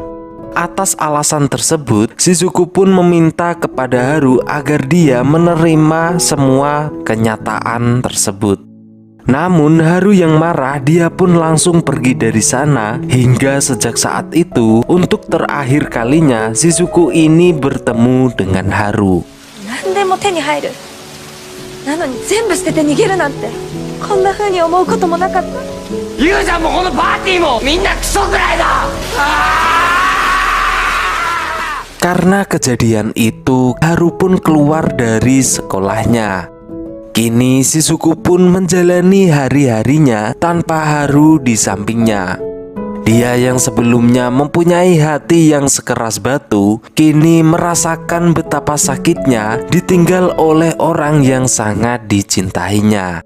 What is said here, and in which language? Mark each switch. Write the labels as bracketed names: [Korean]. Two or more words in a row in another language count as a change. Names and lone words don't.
[Indonesian] Atas alasan tersebut, Shizuku pun meminta kepada Haru agar dia menerima semua kenyataan tersebut. Namun Haru yang marah, dia pun langsung pergi dari sana. Hingga sejak saat itu, untuk terakhir kalinya Shizuku ini bertemu dengan Haru. [Japanese] 何でも手に入る。なのに全部捨てて逃げるなんて、こんな風に思うこともなかった。ゆうちゃんもこのパーティーもみんなクソくらいだ。 [Indonesian] Karena kejadian itu, Haru pun keluar dari sekolahnya. Kini Shizuku pun menjalani hari-harinya tanpa Haru di sampingnya. Dia yang sebelumnya mempunyai hati yang sekeras batu, kini merasakan betapa sakitnya ditinggal oleh orang yang sangat dicintainya.